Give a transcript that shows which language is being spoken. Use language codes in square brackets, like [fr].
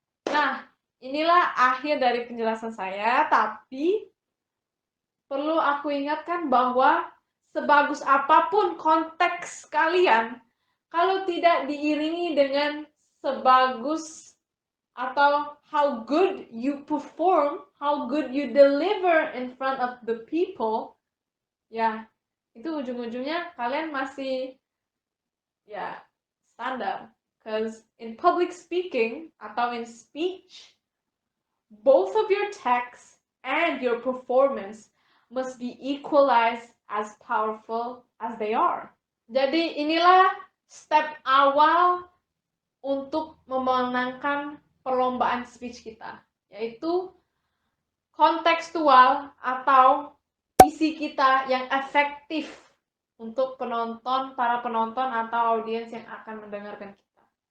[id] Nah, inilah akhir dari penjelasan saya, tapi perlu aku ingatkan bahwa sebagus apapun konteks kalian, kalau tidak diiringi dengan sebagus atau [en] how good you perform, how good you deliver in front of the people, [id] ya itu ujung-ujungnya kalian masih ya standar. [en] Because in public speaking [id] atau [en] in speech, both of your text and your performance must be equalized as powerful as they are. [id] Jadi inilah step awal untuk memenangkan perlombaan speech kita, yaitu kontekstual atau isi kita yang efektif untuk para penonton atau audiens yang akan mendengarkan kita.